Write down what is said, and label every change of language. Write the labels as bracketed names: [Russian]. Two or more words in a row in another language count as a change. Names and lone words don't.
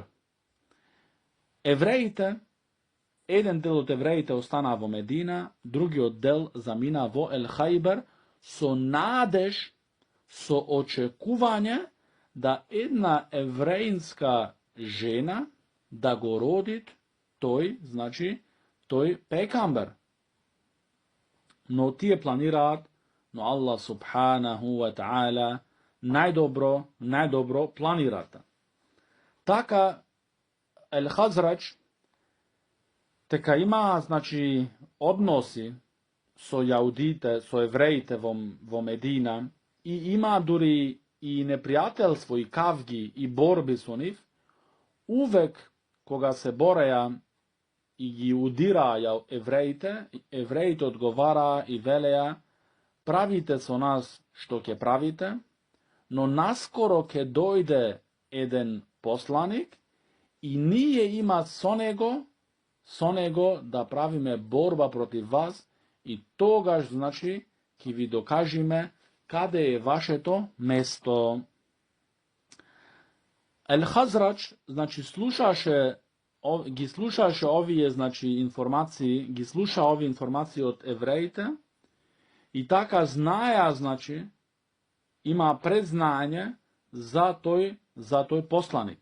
[Macedonian] Евреите, еден дел од евреите останаа во Медина, другиот дел замина во Хајбер со надеж, со очекување да една евреинска жена да го роди тој, значи, тој пекамбер, но тије планират, но [Arabic] الله سبحانه وتعالى [Macedonian] најдобро планирата. Така Ел Хазрај тека има, значи, односи со Јаудите, со Евреите во Медина и има дури и непријатељство и кавги и борби су њих, увек кога се бореја и удираја Евреите одговара и велеја, правите со нас што ќе правите, но наскоро ќе дојде еден посланик и није има сонего да правиме борба против вас и тогаж значи ки ви докажиме каде је ваше то место. Ел Хазрај, значи слушаше овије значи информације, слуша ове информације од Евреите и така знаја, значи има предзнање за тој посланик.